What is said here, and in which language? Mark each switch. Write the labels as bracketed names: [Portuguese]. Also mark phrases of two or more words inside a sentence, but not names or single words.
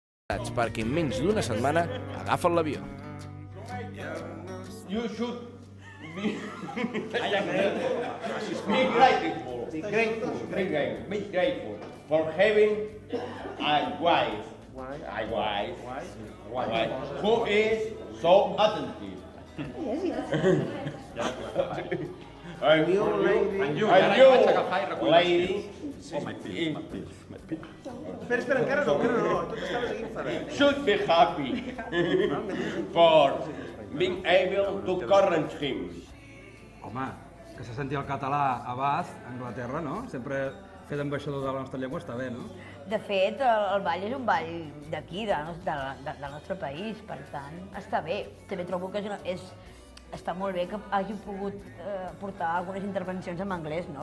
[Catalan] perquè en menys d'una setmana agafen l'avió. [English] You should be grateful for having a wife who is so attentive. And you, lady, [Catalan] Espera, encara no, tu t'estaves aquí enfadat. [English] should be happy for being able to correct him. [Catalan] Home, que se senti el català a Bath, a Anglaterra, no? Sempre fer d'ambaixador de la nostra llengua està bé, no? De fet, el ball és un ball d'aquí, del nostre país, per tant, està bé. També trobo que està molt bé que hagi pogut portar algunes intervencions en anglès, no?